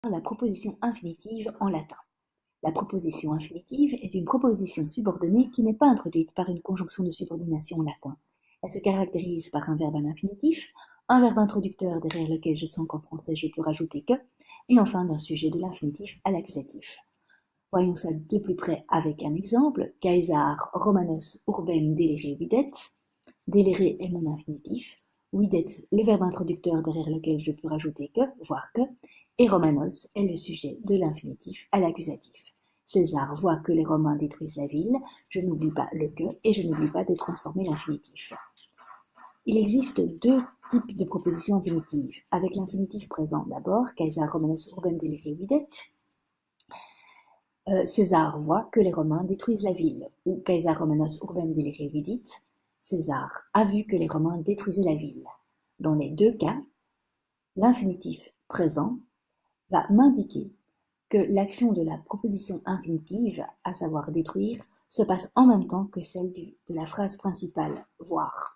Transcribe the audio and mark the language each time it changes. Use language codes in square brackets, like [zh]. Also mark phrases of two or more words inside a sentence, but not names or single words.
[fr] La proposition infinitive en latin. La proposition infinitive est une proposition subordonnée qui n'est pas introduite par une conjonction de subordination en latin. Elle se caractérise par un verbe à l'infinitif, un verbe introducteur derrière lequel je sens qu'en français je peux rajouter que, et enfin d'un sujet de l'infinitif à l'accusatif. Voyons ça de plus près avec un exemple. [la] Caesar Romanos urbem delere videt. [fr] Delere est mon infinitif. Videt, le verbe introducteur derrière lequel je peux rajouter que, voire que, et Romanos est le sujet de l'infinitif à l'accusatif. César voit que les Romains détruisent la ville, je n'oublie pas le que et je n'oublie pas de transformer l'infinitif. Il existe deux types de propositions infinitives. Avec l'infinitif présent d'abord, [la] Caesar Romanos urbem delere videt. [fr] César voit que les Romains détruisent la ville, ou [la] Caesar Romanos urbem delere vidit. [fr] César a vu que les Romains détruisaient la ville. Dans les deux cas, l'infinitif présent va m'indiquer que l'action de la proposition infinitive, à savoir détruire, se passe en même temps que celle de la phrase principale voir.